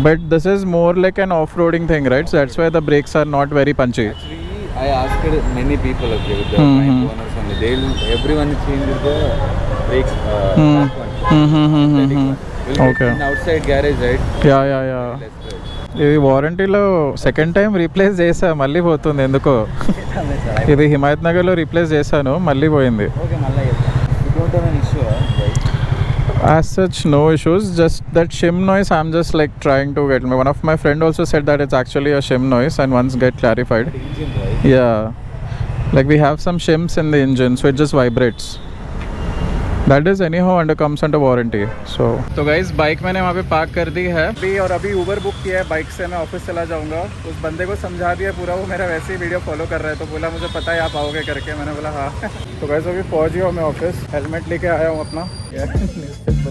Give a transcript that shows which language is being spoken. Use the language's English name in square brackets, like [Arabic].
[English] But this is more like an off-roading thing, right? So that's why the brakes are not very punchy. Actually, I asked many people with the bike owners only. Everyone changes the brakes. We'll get Okay. in outside garage, right? Yeah Less price. [Telugu] ఇది వారంటీలో second time replace చేసా మళ్ళీ పోతుంది ఎందుకో. ఇది హిమాయత్ నగర్లో replace చేశాను మళ్ళీ పోయింది. Okay, మళ్ళీ చెప్తాను. [English] You don't have an issue, right? As such, no issues. Just that shim noise, I'm just like trying to get. One of my friend also said that it's actually a shim noise, and once get clarified. But engine, right? Yeah, like we have some shims in the engine, so it just vibrates. That is anyhow under comes under warranty. So guys, [Hindi] bike मैंने वहाँ पे park कर दी है अभी Uber book किया है. Bike से मैं ऑफिस चला जाऊँगा. उस बंदे को समझा दिया पूरा, वो मेरा वैसे ही वीडियो फॉलो कर रहा है, तो बोला मुझे पता है आप आओगे करके. मैंने बोला हाँ. तो गाइस अभी पहुँच गया हूँ मैं ऑफिस. हेलमेट लेके आया हूँ अपना.